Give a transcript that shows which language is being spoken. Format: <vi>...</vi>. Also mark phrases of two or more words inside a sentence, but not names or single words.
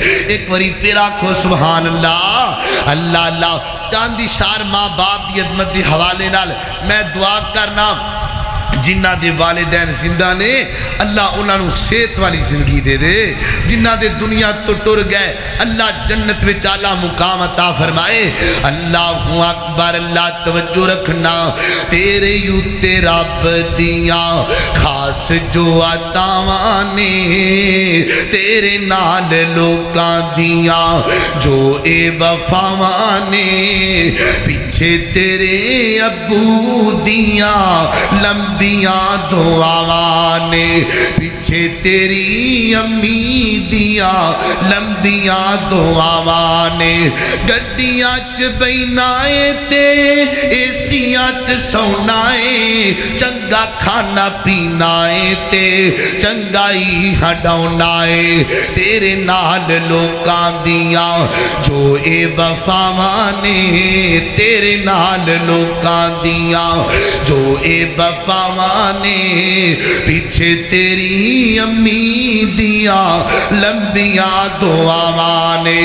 <pa>ایک باری پھر آکھو</pa> <ar>سبحان اللہ۔</ar> <pa>اللہ اللہ چاندی شار ماں باپ دی عظمت دی حوالے نال میں دعا کرنا، جنہ دے والدین زندہ نے اللہ انہوں صحت والی زندگی دے دے، جنہ دے دنیا تو ٹر گئے اللہ جنت وچ اعلیٰ مقام عطا فرمائے۔</pa> <ar>اللہ اکبر،</ar> <pa>اللہ توجہ رکھنا، تیرے یوتے رب دیاں خاص جو عطاواں نے، تیرے نال لوکاں دیاں جو اے وفاواں نے، پیچھے تیرے ابو دیاں لمبیاں دعاواں نے، پیچھے تیری امی دیاں لمبیاں دعاواں نے، گڈیاں چ بینا اے تے ایسیاں چ سونا اے، چنگا کھانا پینا اے تے چنگائی ہڈاؤنا اے، تیرے نال لوکاں دیاں جو اے وفاواں نے، تیرے نال لوکاں دیاں جو اے وفاواں نے، پیچھے تیری امی دیاں لمبیاں دعاواں نے۔</pa>